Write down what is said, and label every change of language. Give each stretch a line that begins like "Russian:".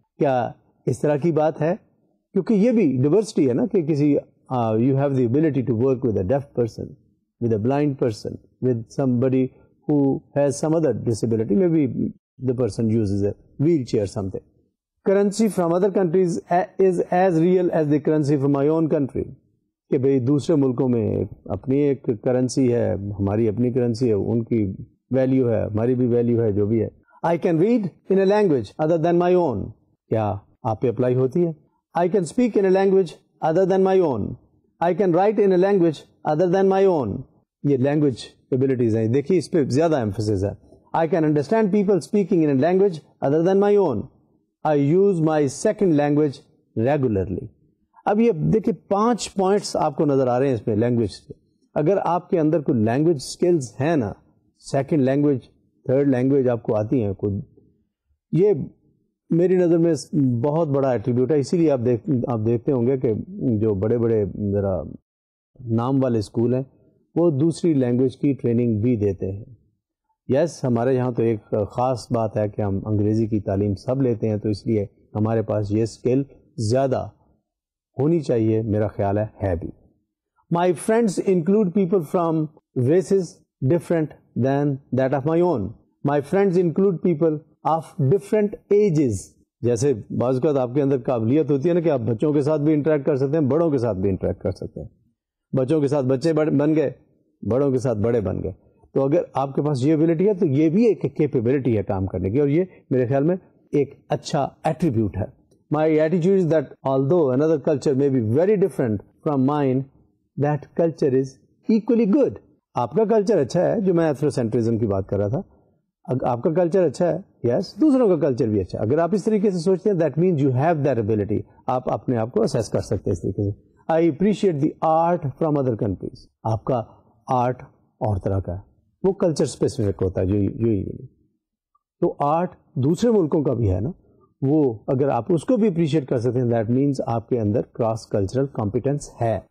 Urdu: کیا اس طرح کی بات ہے؟ کیونکہ یہ بھی ڈائیورسٹی ہے نا, کہ کسی
English: you have the ability to work with a deaf person, with a blind person, with somebody who has some other disability, maybe the person uses a wheelchair or something. Currency from other countries is as real as the currency from my own country.
Urdu: کہ بھئی دوسرے ملکوں میں اپنی ایک currency ہے, ہماری اپنی کرنسی ہے, ان کی ویلیو ہے, ہماری بھی ویلیو ہے, جو بھی ہے.
English: I can read in a language other than my own.
Urdu: کیا آپ پہ اپلائی ہوتی ہے؟
English: I can speak in a language other than my own. I can write in a language other than my own.
Urdu: یہ language abilities ہیں, دیکھیے اس پہ زیادہ ایمفسس ہے.
English: I can understand people speaking in a language other than my own. I use my second language regularly.
Urdu: اب یہ دیکھیے 5 points آپ کو نظر آ رہے ہیں اس میں لینگویج سے. اگر آپ کے اندر کوئی لینگویج اسکلز ہیں نا, سیکنڈ لینگویج, تھرڈ لینگویج آپ کو آتی ہیں کوئی, یہ میری نظر میں بہت بڑا ایٹریبیوٹ ہے. اسی لیے آپ دیکھتے ہوں گے کہ جو بڑے بڑے ذرا نام والے اسکول ہیں وہ دوسری لینگویج کی ٹریننگ بھی دیتے ہیں. یس ہمارے یہاں تو ایک خاص بات ہے کہ ہم انگریزی کی تعلیم سب لیتے ہیں, تو اس لیے ہمارے پاس یہ اسکل زیادہ ہونی چاہیے, میرا خیال ہے بھی.
English: My friends include people from races different than that of my own. My friends include people of different ages.
Urdu: جیسے بعض اوقات آپ کے اندر قابلیت ہوتی ہے نا کہ آپ بچوں کے ساتھ بھی انٹریکٹ کر سکتے ہیں, بڑوں کے ساتھ بھی انٹریکٹ کر سکتے ہیں. بچوں کے ساتھ بچے بن گئے, بڑوں کے ساتھ بڑے بن گئے. تو اگر آپ کے پاس یہ ایبلٹی ہے تو یہ بھی ایک کیپیبلٹی ہے کام کرنے کی, اور یہ میرے خیال میں ایک اچھا ایٹریبیوٹ ہے.
English: My attitude is that although another culture may be very different from mine, that culture is equally good.
Urdu: آپ کا کلچر اچھا ہے, جو میں ایتھروسینٹرزم کی بات کر رہا تھا, آپ کا کلچر اچھا ہے, یس, دوسروں کا کلچر بھی اچھا ہے. اگر آپ اس طریقے سے سوچتے ہیں,
English: that means you have that ability,
Urdu: آپ اپنے آپ کو اسیس کر سکتے ہیں اس طریقے سے.
English: I appreciate the art from other countries.
Urdu: آپ کا آرٹ اور طرح کا ہے, وہ کلچر اسپیسیفک ہوتا ہے جو تو آرٹ دوسرے ملکوں کا بھی ہے نا, وہ اگر آپ اس کو بھی اپریشیٹ کر سکتے ہیں,
English: that means
Urdu: آپ کے اندر کراس کلچرل کمپیٹنس ہے.